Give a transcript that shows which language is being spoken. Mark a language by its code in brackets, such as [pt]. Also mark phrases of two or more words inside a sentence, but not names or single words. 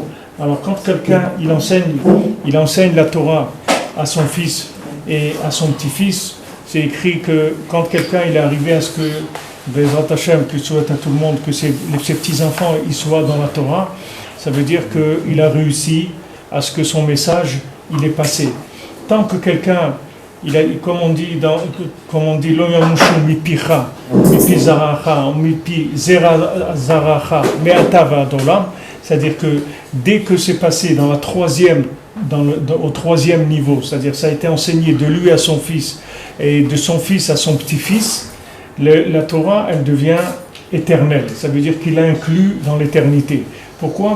[fr] Alors quand quelqu'un il enseigne la Torah à son fils et à son petit-fils, c'est écrit que quand quelqu'un il est arrivé à ce que [he] בעזרת השם, [fr] que je souhaite à tout le monde que ses petits-enfants ils soient dans la Torah, ça veut dire qu'il a réussi à ce que son message il est passé. Tant que quelqu'un, comme on dit [he] לא ימושו מפיך מפי זרעך מפי זרע זרעך מעתה ועד עולם, [fr] c'est-à-dire que dès que c'est passé dans au troisième niveau, c'est-à-dire ça a été enseigné de lui à son fils et de son fils à son petit-fils, la Torah elle devient éternelle. Ça veut dire qu'il l'a inclus dans l'éternité. Pourquoi?